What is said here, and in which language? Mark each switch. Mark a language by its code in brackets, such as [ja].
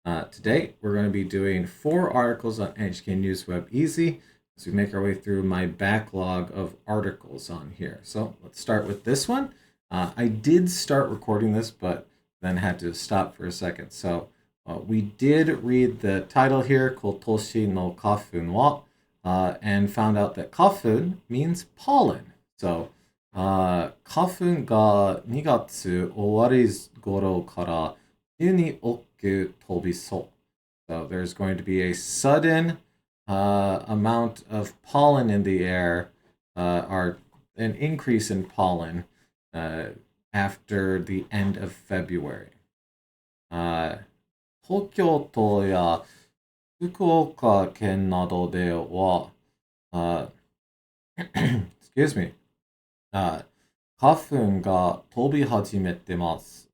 [en] Today we're going to be doing 4 articles on NHK News Web Easy as we make our way through my backlog of articles on here. So let's start with this one. I did start recording this but then had to stop for a second. So we did read the title here, [ja] Kotoshi no Kafun wa, [en] and found out that kafun means pollen. [ja] So, kafun ga 2月終わり頃から急に大きく飛びそう。 [en] So there's going to be a sudden amount of pollen in the air, or an increase in pollen after the end of February. [ja] 東京都や福岡県などでは、 [en] excuse me, [ja] 花粉が飛び始めてます。